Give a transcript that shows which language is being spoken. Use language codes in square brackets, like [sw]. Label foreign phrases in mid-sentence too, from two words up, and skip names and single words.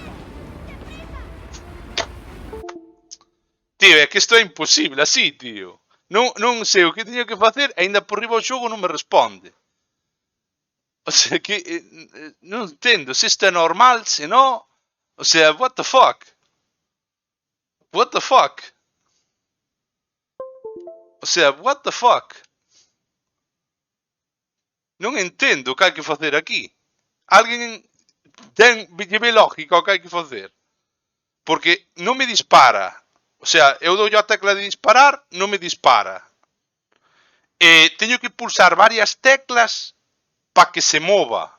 [gl] Tío, é que isto é imposible así, tío. Non sei o que teño que facer e ainda por riba o xogo non me responde. [es] O sea, [gl] que... non entendo se isto é normal, se non... [es] O sea, [en] what the fuck? What the fuck? [es] O sea, [en] what the fuck? [gl] Non entendo o que hai que facer aquí. Alguén lleve lógica o que hai que facer. Porque non me dispara. [es] O sea, [gl] eu dou a tecla de disparar, non me dispara. E teño que pulsar varias teclas para que se mova.